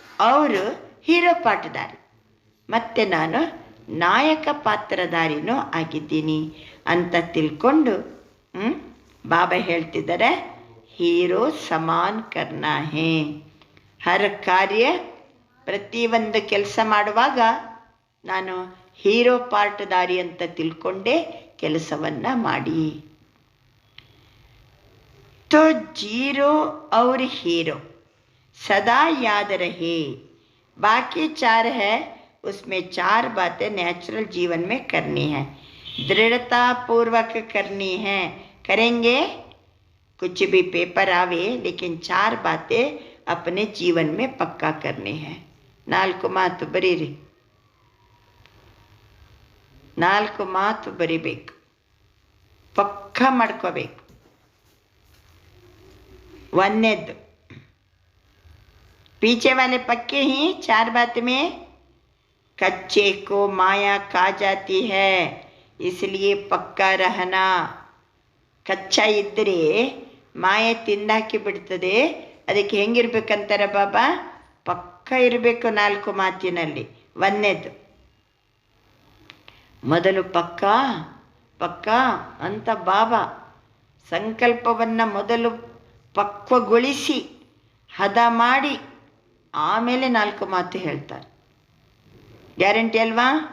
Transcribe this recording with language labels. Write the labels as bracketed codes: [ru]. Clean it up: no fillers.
[kn] ಅವರು ಹೀರೋ ಪಾಠಧಾರಿ, ಮತ್ತು ನಾನು ನಾಯಕ ಪಾತ್ರಧಾರಿನೂ ಆಗಿದ್ದೀನಿ ಅಂತ ತಿಳ್ಕೊಂಡು ಬಾಬಾ ಹೇಳ್ತಿದ್ದಾರೆ, [hi] ಹೀರೋ ಸಮಾನ್ ಕರ್ನಾ ಹೇ. ಹರ್ ಕಾರ್ಯ, [kn] ಪ್ರತಿಯೊಂದು ಕೆಲಸ ಮಾಡುವಾಗ ನಾನು ಹೀರೋ ಪಾಠಧಾರಿ ಅಂತ ತಿಳ್ಕೊಂಡೇ ಕೆಲಸವನ್ನು ಮಾಡಿ. [hi] तो जीरो और हीरो सदा याद रहे. बाकी 4 है, उसमें 4 बातें नेचुरल जीवन में करनी है, दृढ़ता पूर्वक करनी है. करेंगे कुछ भी पेपर आवे, लेकिन 4 बातें अपने जीवन में पक्का करनी है. [kn] 4 ಮಾತು ಬರೀರಿ, 4 ಮಾತು ಬರಿಬೇಕು, ಪಕ್ಕ ಮಾಡ್ಕೋಬೇಕು. [hi] वन्यद पीछे वाले पक्के ही 4 बात में कच्चे को माया खा जाती है, इसलिए पक्का रहना. [kn] ಕಚ್ಚಾ ಇದ್ದರೆ ಮಾಯೆ ತಿಂದಾಕಿ ಬಿಡ್ತದೆ. ಅದಕ್ಕೆ ಹೆಂಗಿರ್ಬೇಕಂತಾರೆ ಬಾಬಾ, ಪಕ್ಕ ಇರಬೇಕು 4 ಮಾತಿನಲ್ಲಿ. ಒಂದನೇದು, ಮೊದಲು ಪಕ್ಕ ಪಕ್ಕ ಅಂತ ಬಾಬಾ ಸಂಕಲ್ಪವನ್ನು ಮೊದಲು ಪಕ್ವಗೊಳಿಸಿ ಹದ ಮಾಡಿ ಆಮೇಲೆ 4 ಮಾತು ಹೇಳ್ತಾರೆ. ಗ್ಯಾರಂಟಿ ಅಲ್ವಾ?